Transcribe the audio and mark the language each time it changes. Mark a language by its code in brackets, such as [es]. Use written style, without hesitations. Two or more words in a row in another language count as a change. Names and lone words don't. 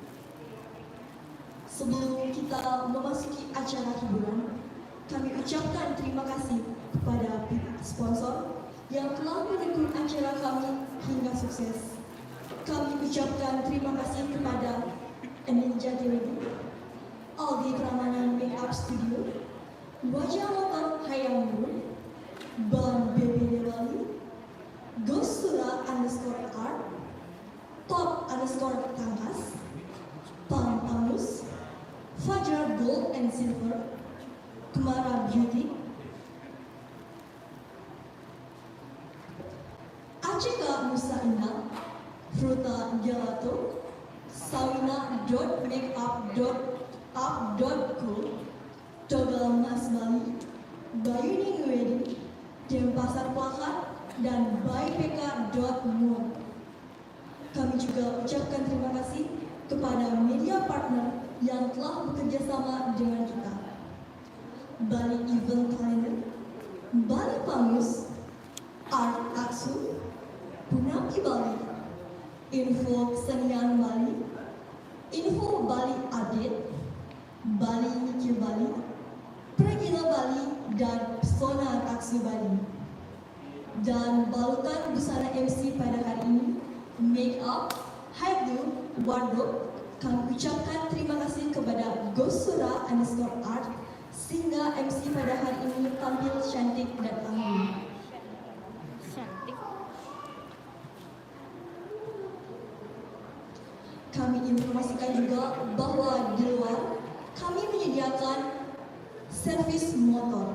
[id] Sebelum kita memasuki acara hiburan, kami ucapkan terima kasih kepada pihak sponsor yang telah mendukung acara kami hingga sukses. Kami ucapkan terima kasih kepada Emil Jatiwedi, Aldi Pramana Makeup Studio, Wajah Motor Hayam Nur, Ban BB Dewali, Gosura _art, Top _tangkas, Pam Pamus, Fajar Gold and Silver, Kumara Beauty, Acika Musa Indah, Fruta Gelato, Sawina.makeup.up.co, Togel Mas Bali, Bayuning Wedding, Denpasar Plakat, dan bypk.mo. Kami juga ucapkan terima kasih kepada media partner yang telah bekerja sama dengan kita. Bali Event Planner, Bali Pamus, Art Aksu, Punampi Bali, Info Kesenian Bali, Info Bali Update, Bali Mikir Bali, Pregila Bali, dan Pesona Taksu Bali. Dan balutan busana MC pada hari ini, [en] make up, hairdo, wardrobe, [id] kami ucapkan terima kasih kepada Gosura_art sehingga MC pada hari ini tampil cantik dan anggun. Cantik. Kami informasikan juga bahwa di luar kami menyediakan servis motor.